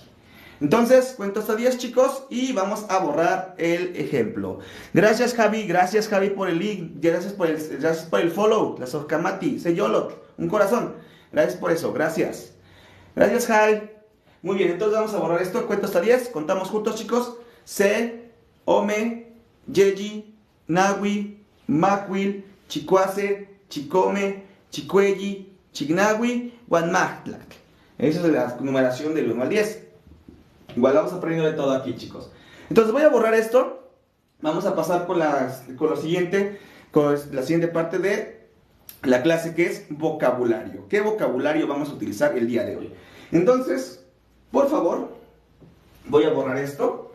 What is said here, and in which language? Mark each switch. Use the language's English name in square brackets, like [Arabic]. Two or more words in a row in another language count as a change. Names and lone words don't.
[Spanish] Entonces, cuento hasta 10, chicos, y vamos a borrar el ejemplo. Gracias, Javi, por el link, gracias por el follow, la Sojkamati, Seyolot, un corazón. Gracias por eso, gracias. Gracias, Javi. Muy bien, entonces vamos a borrar esto, cuento hasta 10, contamos juntos, chicos. [Nahuatl languages] Se, Ome, Yeji, Nahui, Macuil, Chicuase, Chicome, Chicuelli, Chignahui, Guanmahtlac. [Spanish] Esa es la numeración del 1 al 10. Igual vamos aprendiendo de todo aquí, chicos. Entonces voy a borrar esto. Vamos a pasar con la siguiente parte de la clase, que es vocabulario. ¿Qué vocabulario vamos a utilizar el día de hoy? Entonces, por favor, voy a borrar esto.